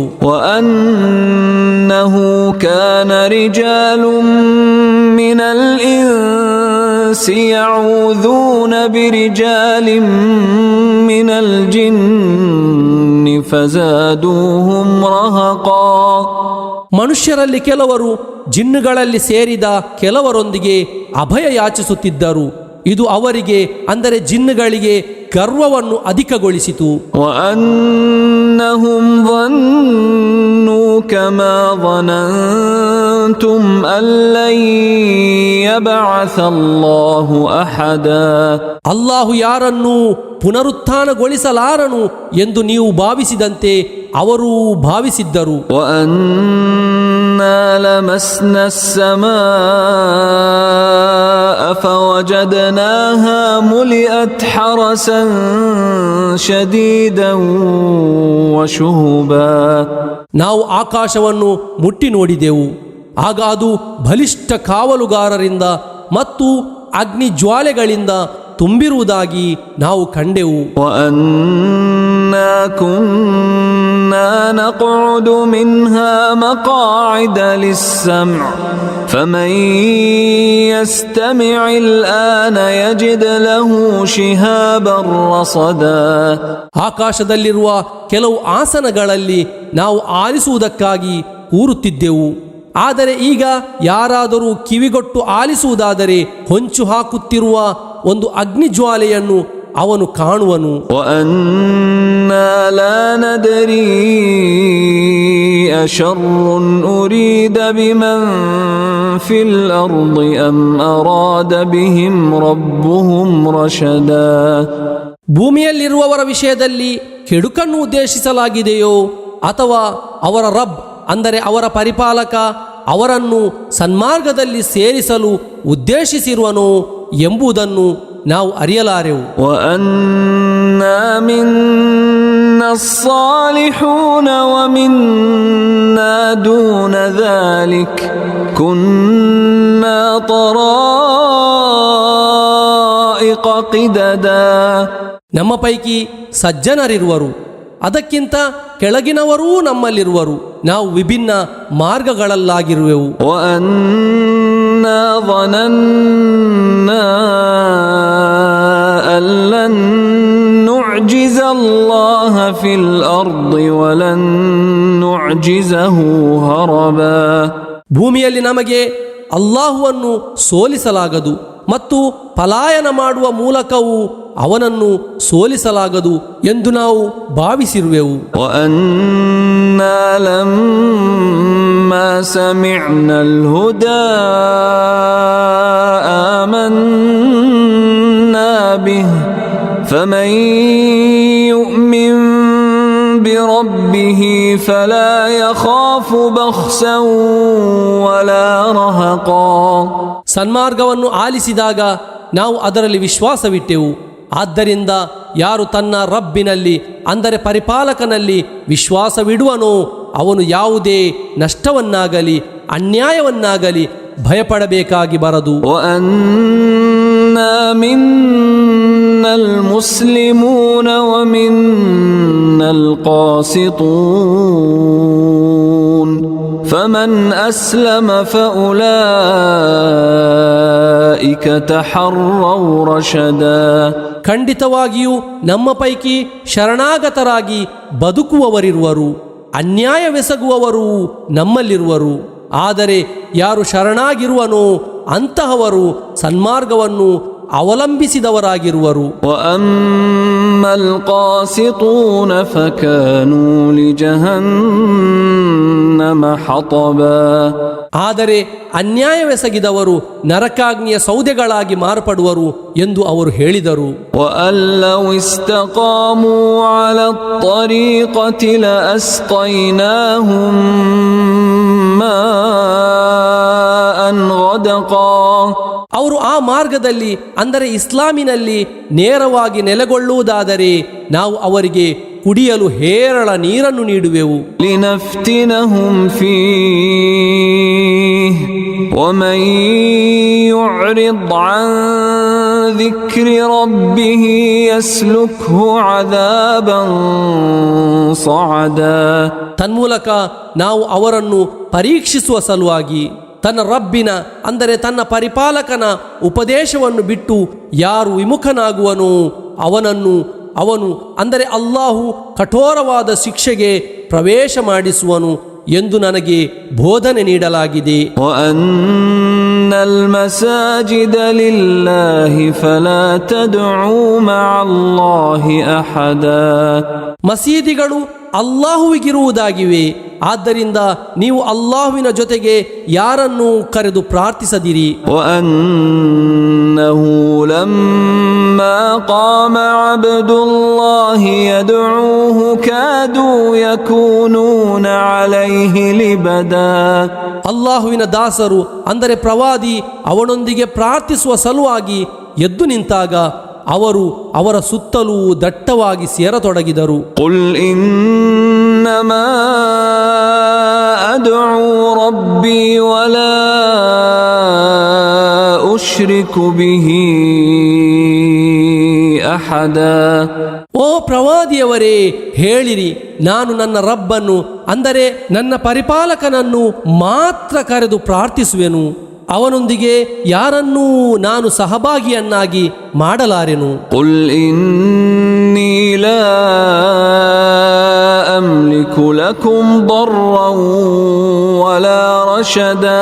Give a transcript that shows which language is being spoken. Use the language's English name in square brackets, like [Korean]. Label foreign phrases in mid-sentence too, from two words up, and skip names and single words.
[Arabic] وأنه كان رجال من الإنس يعوذون برجال من الجن فزادوهم رهقا. [Kannada] ಮನುಷ್ಯರಲ್ಲಿ ಕೆಲವರು ಜಿನ್ನುಗಳಲ್ಲಿ ಸೇರಿದ ಕೆಲವರೊಂದಿಗೆ ಅಭಯ ಯಾಚಿಸುತ್ತಿದ್ದರು. ಇದು ಅವರಿಗೆ, ಅಂದರೆ ಜಿನ್ನುಗಳಿಗೆ, ಗರ್ವವನ್ನು ಅಧಿಕಗೊಳಿಸಿತು. [Arabic] ವಅನ್ನಹುಂ ظنوا كما ظننتم أن لن يبعث الله أحدا. [Kannada] ಅಲ್ಲಾಹು ಯಾರನ್ನೂ ಪುನರುತ್ಥಾನಗೊಳಿಸಲಾರನು ಎಂದು ನೀವು ಭಾವಿಸಿದಂತೆ ಅವರೂ ಭಾವಿಸಿದ್ದರು. [Arabic] وأنا لمسنا السماء فوجدناها ملئت حرسا شديدا وشهبا. [Kannada] ನಾವು ಆಕಾಶವನ್ನು ಮುಟ್ಟಿ ನೋಡಿದೆವು, ಆಗ ಅದು ಬಲಿಷ್ಠ ಕಾವಲುಗಾರರಿಂದ ಮತ್ತು ಅಗ್ನಿ ಜ್ವಾಲೆಗಳಿಂದ ತುಂಬಿರುವುದಾಗಿ ನಾವು ಕಂಡೆವು. [Arabic] وأنا كنا نقعد منها مقاعد للسمع فمن يستمع الآن يجد له شهابا رصدا. [Kannada] ಆಕಾಶದಲ್ಲಿರುವ ಕೆಲವು ಆಸನಗಳಲ್ಲಿ ನಾವು ಆಲಿಸುವುದಕ್ಕಾಗಿ ಕೂರುತ್ತಿದ್ದೆವು. ಆದರೆ ಈಗ ಯಾರಾದರೂ ಕಿವಿಗೊಟ್ಟು ಆಲಿಸುವುದಾದರೆ ಹೊಂಚು ಹಾಕುತ್ತಿರುವ ಒಂದು ಅಗ್ನಿಜ್ವಾಲೆಯನ್ನು ಅವನು ಕಾಣುವನು. [Arabic] وأنا لا ندري أشر أريد بمن في الأرض أم أراد بهم ربهم رشدا. [Kannada] ಭೂಮಿಯಲ್ಲಿರುವವರ ವಿಷಯದಲ್ಲಿ ಕೆಡುಕನ್ನು ಉದ್ದೇಶಿಸಲಾಗಿದೆಯೋ ಅಥವಾ ಅವರ ರಬ್, ಅಂದರೆ ಅವರ ಪರಿಪಾಲಕ, ಅವರನ್ನು ಸನ್ಮಾರ್ಗದಲ್ಲಿ ಸೇರಿಸಲು ಉದ್ದೇಶಿಸಿರುವನೋ ಎಂಬುದನ್ನು ನಾವು ಅರಿಯಲಾರೆವು. [Arabic] وأنا منا الصالحون ومنا دون ذلك كنا طرائق قددا. [Kannada] ನಮ್ಮ ಪೈಕಿ ಸಜ್ಜನರಿರುವರು, ಅದಕ್ಕಿಂತ ಕೆಳಗಿನವರೂ ನಮ್ಮಲ್ಲಿರುವರು. ನಾವು ವಿಭಿನ್ನ ಮಾರ್ಗಗಳಲ್ಲಾಗಿರುವೆವು. [Arabic] وأنا ظننا أن لن نعجز الله في الأرض ولن نعجزه هربا. [Kannada] ಭೂಮಿಯಲ್ಲಿ ನಮಗೆ ಅಲ್ಲಾಹುವನ್ನು ಸೋಲಿಸಲಾಗದು ಮತ್ತು ಪಲಾಯನ ಮಾಡುವ ಮೂಲಕವೂ ಅವನನ್ನು ಸೋಲಿಸಲಾಗದು ಎಂದು ನಾವು ಭಾವಿಸಿರುವೆವು. [Arabic] وأنا لما سمعنا الهدى آمنا به فمن يؤمن بربه فلا يخاف بخسا ولا رهقا. [Kannada] ಸನ್ಮಾರ್ಗವನ್ನು ಆಲಿಸಿದಾಗ ನಾವು ಅದರಲ್ಲಿ ವಿಶ್ವಾಸವಿಟ್ಟೆವು. ಆದ್ದರಿಂದ ಯಾರು ತನ್ನ ರಬ್ಬಿನಲ್ಲಿ ಅಂದರೆ ಪರಿಪಾಲಕನಲ್ಲಿ ವಿಶ್ವಾಸವಿಡುವನೋ ಅವನು ಯಾವುದೇ ನಷ್ಟವನ್ನಾಗಲಿ ಅನ್ಯಾಯವನ್ನಾಗಲಿ ಭಯಪಡಬೇಕಾಗಿ ಬರದು. [Arabic] وأنا منا المسلمون ومنا القاسطون فمن أسلم فأولئك تحروا رشدا. [Kannada] ಖಂಡಿತವಾಗಿಯೂ ನಮ್ಮ ಪೈಕಿ ಶರಣಾಗತರಾಗಿ ಬದುಕುವವರಿರುವರು, ಅನ್ಯಾಯವೆಸಗುವವರು ನಮ್ಮಲ್ಲಿರುವರು. ಆದರೆ ಯಾರು ಶರಣಾಗಿರುವನೋ ಅಂತಹವರು ಸನ್ಮಾರ್ಗವನ್ನು ಅವಲಂಬಿಸಿದವರಾಗಿರುವರು. [Arabic] وأما القاسطون فكانوا لجهنم حطبا. [Kannada] ಆದರೆ ಅನ್ಯಾಯವೆಸಗಿದವರು ನರಕಾಗ್ನಿಯ ಸೌದೆಗಳಾಗಿ ಮಾರ್ಪಡುವರು ಎಂದು ಅವರು ಹೇಳಿದರು. [Arabic] وأن لو استقاموا على الطريقة لأسقيناهم ماء غدقا. [Kannada] ಅವರು ಆ ಮಾರ್ಗದಲ್ಲಿ ಅಂದರೆ ಇಸ್ಲಾಮಿನಲ್ಲಿ ನೇರವಾಗಿ ನೆಲೆಗೊಳ್ಳುವುದಾದರೆ ನಾವು ಅವರಿಗೆ ಕುಡಿಯಲು ಹೇರಳ ನೀರನ್ನು ನೀಡುವೆವು. [Arabic] لنفتنهم فيه ومن يعرض عن ذكر ربه يسلكه عذابا صعدا. [Kannada] ತನ್ಮೂಲಕ ನಾವು ಅವರನ್ನು ಪರೀಕ್ಷಿಸುವ ಸಲುವಾಗಿ ತನ್ನ ರಬ್ಬಿನ ಅಂದರೆ ತನ್ನ ಪರಿಪಾಲಕನ ಉಪದೇಶವನ್ನು ಬಿಟ್ಟು ಯಾರು ವಿಮುಖನಾಗುವನೋ ಅವನು ಅಂದರೆ ಅಲ್ಲಾಹು ಕಠೋರವಾದ ಶಿಕ್ಷೆಗೆ ಪ್ರವೇಶ ಮಾಡಿಸುವನು ಎಂದು ನನಗೆ ಬೋಧನೆ ನೀಡಲಾಗಿದೆ. [Arabic] وأن المساجد لله فلا تدعوا مع الله أحدا. [Kannada] ಮಸೀದಿಗಳು ಅಲ್ಲಾಹುವಿಗಿರುವುದಾಗಿವೆ, ಆದ್ದರಿಂದ ನೀವು ಅಲ್ಲಾಹುವಿನ ಜೊತೆಗೆ ಯಾರನ್ನೂ ಕರೆದು ಪ್ರಾರ್ಥಿಸದಿರಿ. [Arabic] وأنه لما قام عبد الله يدعوه كادوا يكونون عليه لبدا. [Kannada] ಅಲ್ಲಾಹುವಿನ ದಾಸರು ಅಂದರೆ ಪ್ರವಾದಿ ಅವನೊಂದಿಗೆ ಪ್ರಾರ್ಥಿಸುವ ಸಲುವಾಗಿ ಎದ್ದು ನಿಂತಾಗ ಅವರು ಅವರ ಸುತ್ತಲೂ ದಟ್ಟವಾಗಿ ಸೇರತೊಡಗಿದರು. [Arabic] قل إنما أدعو ربي ولا أشرك به أحدا. [Kannada] ಓ ಪ್ರವಾದಿಯವರೇ, ಹೇಳಿರಿ, ನಾನು ನನ್ನ ರಬ್ಬನ್ನು ಅಂದರೆ ನನ್ನ ಪರಿಪಾಲಕನನ್ನು ಮಾತ್ರ ಕರೆದು ಪ್ರಾರ್ಥಿಸುವೆನು, ಅವನೊಂದಿಗೆ ಯಾರನ್ನೂ ನಾನು ಸಹಭಾಗಿಯನ್ನಾಗಿ ಮಾಡಲಾರೆನು. [Arabic] قل إني لا أملك لكم ضرا ولا رشدا.